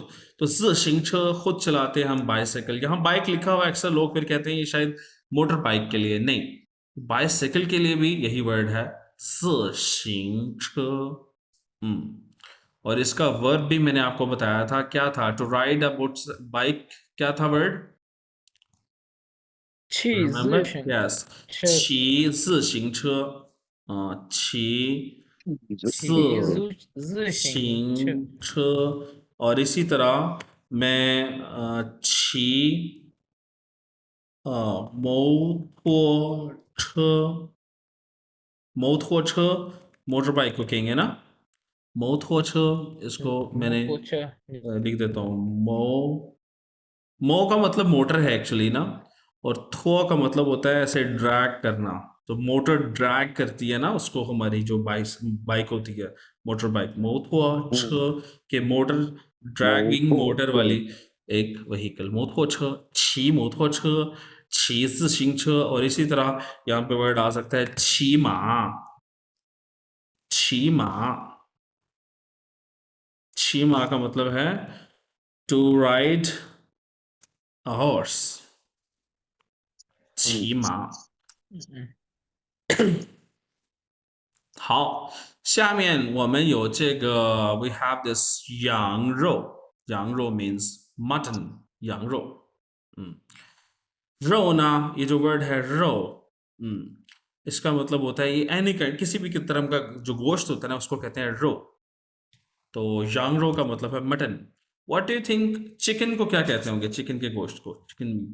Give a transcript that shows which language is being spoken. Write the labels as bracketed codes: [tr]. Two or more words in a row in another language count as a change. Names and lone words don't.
[hi] तो ज़िंगचे खुद चलाते हैं हम बाइसाइकिल। यहाँ बाइक लिखा हुआ है, अक्सर लोग फिर कहते हैं ये शायद [en] motor bike [hi] के लिए, नहीं, बाइसाइकिल के लिए भी यही वर्ड है ज़िंगचे। और इसका वर्ब भी मैंने आपको बताया था, क्या था? [en] to ride a bike, [hi] क्या था वर्ड? [zh] 去 [en] Remember? [zh] 自行 [en] Yes. [zh] 车骑自行车。骑自行车 [hi] 行车। और इसी तरह मैं [zh] 骑摩托车। [hi] 摩托车 मोटर बाइक को कहेंगे ना, मोटर छो। इसको मैंने कुछ लिख देता हूँ। मो का मतलब मोटर है एक्चुअली ना, और थो का मतलब होता है ऐसे ड्रैग करना। तो मोटर ड्रैग करती है ना उसको, हमारी जो बाइक होती है मोटर बाइक। मोटर छ के मोटर, [en] dragging motor [hi] वाली एक व्हीकल। [zh] 摩托车，骑摩托车，骑行车. [hi] और इसी तरह यहाँ पे वर्ड आ सकता है [zh] 骑马。骑马，骑马 [hi] का मतलब है [en] to ride a horse. [zh] 骑马。好，下面我们有这个 [en] we have this [zh] 羊肉。 [hi] 羊肉 [en] means mutton， [hi] 羊肉。肉呢，ये जो वर्ड है रो, इसका मतलब होता है ये एनी काइंड, किसी भी तरह का जो गोश्त होता है ना उसको कहते हैं रो। तो [zh] 羊肉 [hi] का मतलब है मटन। [en] what do you think [hi] चिकन को क्या कहते होंगे, चिकन के गोश्त को, चिकन?